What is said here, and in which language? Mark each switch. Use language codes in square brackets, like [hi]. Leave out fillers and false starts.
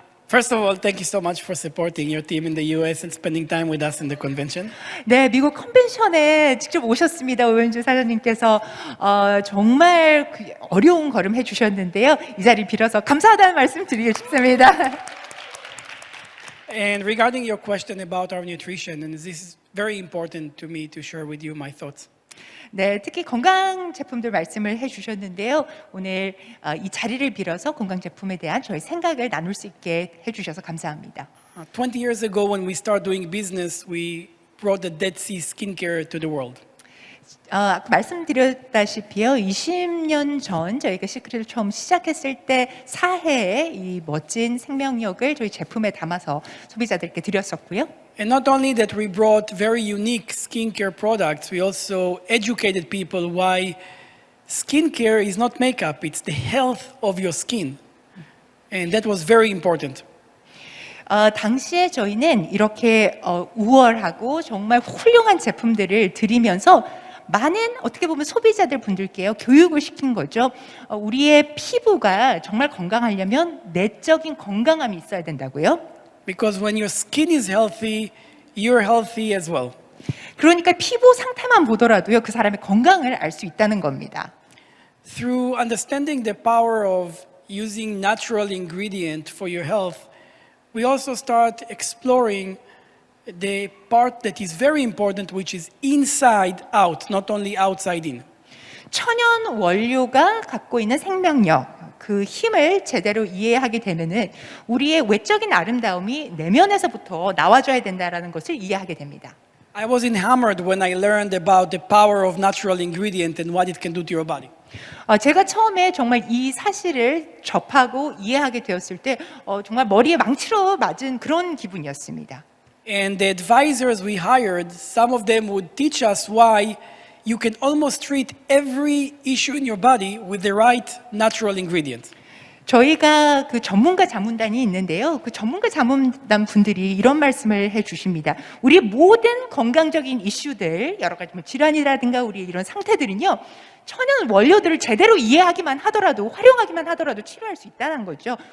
[en] First of all, thank you so much for supporting your team in the US and spending time with us in the convention. [ko] 네, 미국 컨벤션에 직접 오셨습니다. 오현주 사장님께서 정말 어려운 걸음 해주셨는데요. 이 자리 빌어서 감사하다는 말씀 드리고 싶습니다. [en] And regarding your question about our nutrition, and this is very important to me to share with you my thoughts. [ko] 네, 특히 건강 제품들 말씀을 해주셨는데요. 오늘 이 자리를 빌어서 건강 제품에 대한 저희 생각을 나눌 수 있게 해주셔서 감사합니다. [en] 20 years ago, when we started doing business, we brought the Dead Sea skincare to the world. [ko] 아까 말씀드렸다시피요, 20년 전 저희가 시크릿을 처음 시작했을 때 사해의 이 멋진 생명력을 저희 제품에 담아서 소비자들께 드렸었고요. [en] And not only that, we brought very unique skincare products, we also educated people why skincare is not makeup, it's the health of your skin. And that was very important. [ko] 당시에 저희는 이렇게 우월하고 정말 훌륭한 제품들을 드리면서 많은 어떻게 보면 소비자들 분들께요 교육을 시킨 거죠. 우리의 피부가 정말 건강하려면 내적인 건강함이 있어야 된다고요. [en] Because when your skin is healthy, you're healthy as well. [ko] 그러니까 피부 상태만 보더라도요 그 사람의 건강을 알 수 있다는 겁니다. [en] Through understanding the power of using natural ingredient for your health, we also start exploring the part that is very important, which is inside out, not only outside in. [ko] 천연 원료가 갖고 있는 생명력, 그 힘을 제대로 이해하게 되면은 우리의 외적인 아름다움이 내면에서부터 나와줘야 된다라는 것을 이해하게 됩니다. [en] I was enamored when I learned about the power of natural ingredient and what it can do to your body. [ko] 제가 처음에 정말 이 사실을 접하고 이해하게 되었을 때 정말 머리에 망치로 맞은 그런 기분이었습니다. [en] And the advisors we hired, some of them would teach us why you can almost treat every issue in your body with the right natural ingredient. [ko] 저희가 그 전문가 자문단이 있는데요. 그 전문가 자문단 분들이 이런 말씀을 해 주십니다. 우리 모든 건강적인 이슈들, 여러 가지 뭐 질환이라든가 우리 이런 상태들은요, 천연 원료들을 제대로 이해하기만 하더라도, 활용하기만 하더라도 치료할 수 있다는 거죠.